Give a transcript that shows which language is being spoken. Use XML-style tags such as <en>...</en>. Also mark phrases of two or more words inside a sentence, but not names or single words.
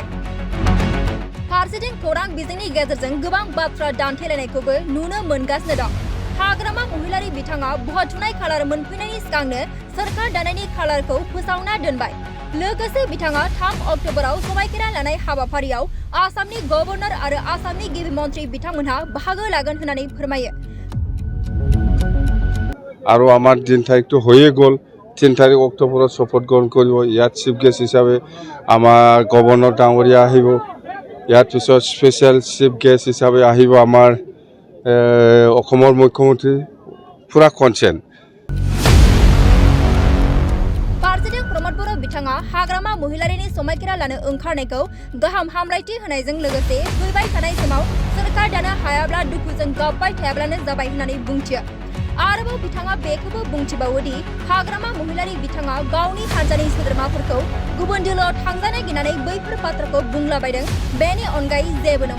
<brx>फारसेथिं खौरां बिजोंनि गेजेरजों गोबां बाथ्रा दान्थेलायनायखौबो नुनो मोनगासिनो दं। हाग्रामा महिलारि बिथाङा बहायथुनाय खालार मोनफैनायनि सिगांनो सोरखार दानायनि खालारखौ फोसावना दोनबाय। लोगोसे बिथाङा 3 अक्ट'बराव समायखिरा लानाय हाबाफारियाव आसामनि गभर्नर आरो आसामनि गिबि मन्थ्रि बिथांमोनहा बाहागो लागोन होननानै फोरमायो।</brx> <as>আৰু আমাৰ দিন তাৰিখটো হৈয়ে গ'ল 3 তাৰিখ অক্টোবৰত শপত গ্ৰহণ কৰিব। ইয়াত</as> <en>chief guest</en> <as>হিচাপে আমাৰ গভৰ্ণৰ ডাঙৰীয়া আহিব। ইয়াৰ পিছত</as> <en>special chief guest</en> <as>হিচাপে আহিব আমাৰ অসমৰ মুখ্যমন্ত্ৰী পুৰা কনচেন্ট।</as> <brx>फारसेथिं प्रमद बर' बिथाङा हाग्रामा महिलारिनि समायखिरा लानो ओंखारनायखौ गाहाम हामलायथि होनायजों लोगोसे फैबाय थानाय समाव सोरखार दानो हायाब्ला दुखुजों गाबबाय थायाब्लानो जाबाय होननानै बुंथियो। आरोबाव बिथाङा बेखौबो बुंथिबावोदि हाग्रामा महिलारि बिथाङा गावनि हान्जानि सोद्रोमाफोरखौ गुबुन दिल्लीयाव थांजानो गिनानै बैफोर बाथ्राखौ बुंलाबायदों, बेनि अनगायै जेबो नङा।</brx>